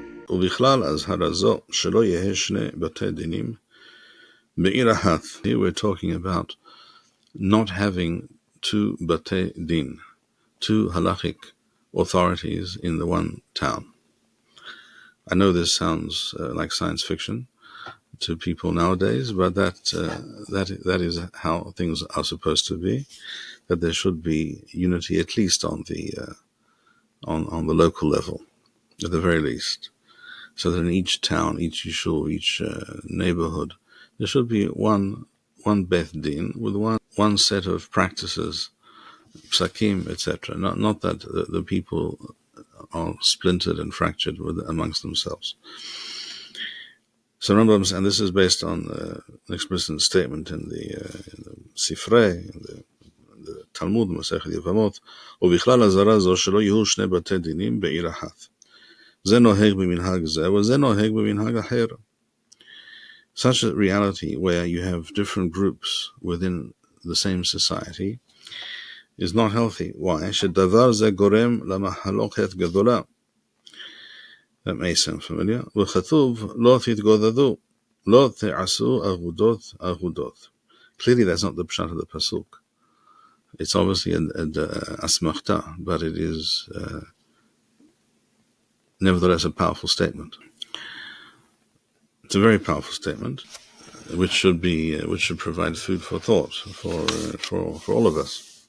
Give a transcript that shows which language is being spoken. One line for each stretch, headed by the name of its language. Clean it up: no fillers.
Hebrew: ובכלל אזהרה זו שלא יהא שני בתי דינים בעיר אחת.
English: Here we're talking about not having two bate din, two halachic authorities in the one town. I know this sounds like science fiction to people nowadays, but that is how things are supposed to be. That there should be unity, at least on the local level, at the very least, so that in each town, each yishuv, each neighborhood, there should be one beth din with one set of practices, psakim, etc. Not that the people are splintered and fractured amongst themselves. So Rambam, and this is based on an explicit statement in the Sifrei, in the Talmud, Masechet Yevamot,
Hebrew: ובכלל הזרה זו שלא יהיו שני בתי דינים בעיר אחת. זה נוהג במנהג זה, וזה נוהג במנהג אחר.
English: Such a reality where you have different groups within the same society is not healthy. Why?
Hebrew: שדבר זה גורם למחלוקת גדולה.
English: That may sound familiar.
Hebrew: וכתוב לא תתגודדו, לא תעשו אגודות אגודות.
English: Clearly that's not the pshat of the pasuk. It's obviously an asmachta, but it is nevertheless a powerful statement. It's a very powerful statement, which should provide food for thought for all of us.